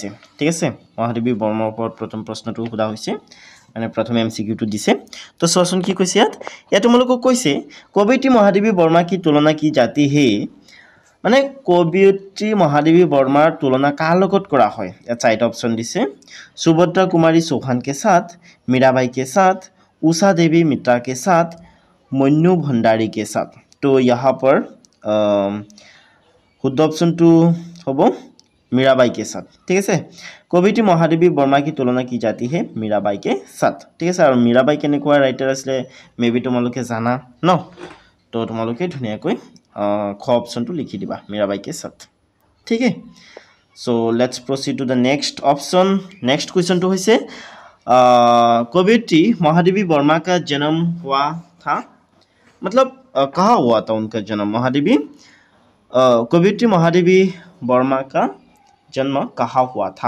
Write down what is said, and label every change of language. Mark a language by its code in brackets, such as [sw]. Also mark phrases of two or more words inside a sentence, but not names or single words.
[as] ঠিক আছে, মহাদেৱী বৰ্মাৰ ওপৰত প্ৰথম প্ৰশ্নটো সোধা হৈছে, মানে প্ৰথমে MCQটো দিছে। তো চোৱাচোন কি কৈছে ইয়াত তোমালোকক কৈছে কবিয়ত্ৰী মহাদেৱী বৰ্মা [hi] की तुलना की जाती है, [as] মানে কবিয়ত্ৰী মহাদেৱী বৰ্মাৰ তুলনা কাৰ লগত কৰা হয়। ইয়াত 4টা অপশ্যন দিছে, [hi] সুভদ্ৰা কুমাৰী চৌহান के साथ, मीराबाई के साथ, उषा देवी मित्रा के साथ, मन्नू भंडारी के साथ। तो यहाँ पर [as] শুদ্ধ অপশ্যনটো হ'ব [hi] मीराबाई के साथ। [as] ঠিক আছে, কবিয়ত্ৰী মহাদেৱী বৰ্মা [hi] की तुलना की जाती है, मीराबाई के साथ। [as] ঠিক আছে, আৰু मीराबाई কেনেকুৱা ৰাইটাৰ আছিলে মেবি তোমালোকে জানা ন, তো তোমালোকে ধুনীয়াকৈ খ অপশ্যনটো লিখি দিবা मीराबाई [hi] के साथ। ठीक है, [en] so let's proceed to the next option. next question [hi] तो होइसे कवियत्री महादेवी वर्मा का जन्म हुआ था, मतलब कहाँ हुआ था उनका जन्म। महादेवी कवियत्री महादेवी वर्मा का जन्म कहाँ हुआ था।